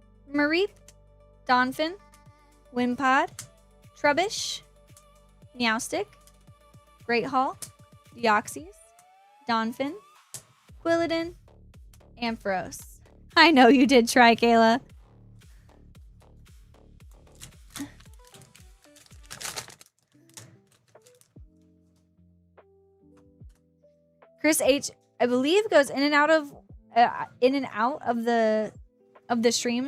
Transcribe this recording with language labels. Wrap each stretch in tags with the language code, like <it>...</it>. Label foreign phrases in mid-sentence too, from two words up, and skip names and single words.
<en>Mareep, Donphin, Wimpod, Trubbish, Meowstic, Great Hall, Deoxys, Donphin, Quilladin, Ampharos. I know you did try, Kayla. Chris H, I believe, goes in and out of the stream.</en>